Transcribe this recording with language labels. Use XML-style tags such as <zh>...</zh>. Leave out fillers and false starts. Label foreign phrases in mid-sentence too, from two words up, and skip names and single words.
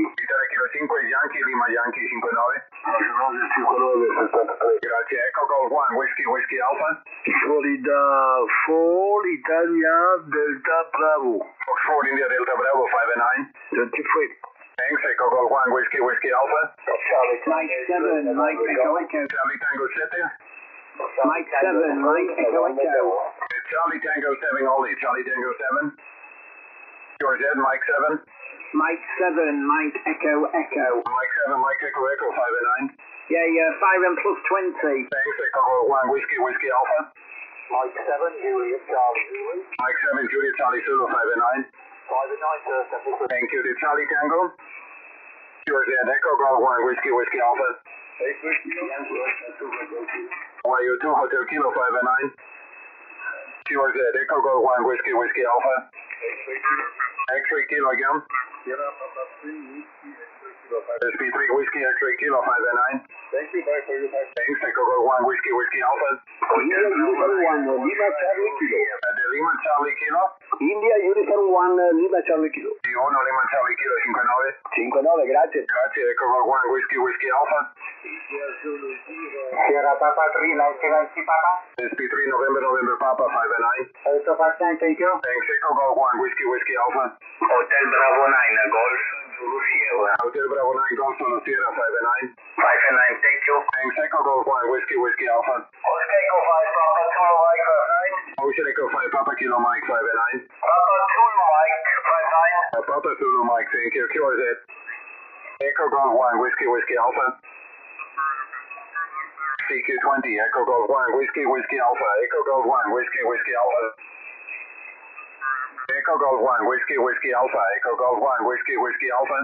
<en>Italy Kilo 5 Yankee Lima Yankee 59. Grazie. Echo Golf 1 Whiskey Whiskey Alpha. Florida 4 Italia Delta Bravo. Fox 4 India Delta Bravo 5 and 9. 23. Thanks. Echo Golf 1 Whiskey Whiskey Alpha. Mike 7, Mike Echo Echo. Charlie Tango 7. Mike 7, Mike Echo Echo. Charlie Tango 7 only. Charlie Tango 7. George Ed Mike 7. Mike 7, Mike Echo Echo. Mike 7 Mike Echo Echo 5 and 9. Yeah, 5 and plus 20. Thanks. Echo Golf 1 Whiskey Whiskey Alpha. Mike 7 Juliet Charlie Zulu. Mike 7 Juliet Charlie Zulu 5 and 9. 5 and 9 sir. Thank you. To Charlie Tango. George Ed Echo Golf 1 Whiskey Whiskey Alpha. YU2 Hotel Kilo 5 and 9. George Ed Echo Golf 1 Whiskey Whiskey Alpha. X-ray Kilo again. SSB 3 Whiskey X-ray Kilo 5 and 9. Thank you, bye for your time. Thanks. Echo Golf 1 Whiskey Whiskey Alpha. India Uniform 1 Lima Charlie Kilo. The Lima Charlie Kilo. India Uniform 1 Lima Charlie Kilo. Di 1 Lima Charlie Kilo 59. 59, grazie. Grazie. Echo Golf 1 Whiskey Whiskey Alpha. Sierra Papa 3 1990 Papa. SSB 3 November Papa 5 and 9. Also 5 9 thank you. Thanks. Echo Golf 1 Whiskey Whiskey Alpha. Hotel Bravo 9, Golf Zulu Sierra. Hotel Bravo 9 Golf Solo Sierra 5 and 9. 5 and 9, thank you. Thanks. Echo Golf 1 Whiskey Whiskey Alpha. Oscar Echo 5, Papa 2 Mike 5 9. Ocean Echo 5 Papa Kilo Mike 5 and 9. Papa 2 Mike 5 9. Papa Zulu Mike, thank you. QRZ. Echo Golf 1 Whiskey Whiskey Alpha. CQ20 Echo Golf 1 Whiskey Whiskey Alpha. Echo Golf 1 Whiskey Whiskey Alpha. Echo Golf 1 Whiskey Whiskey Alpha. Echo Golf 1 Whiskey Whiskey Alpha.</en>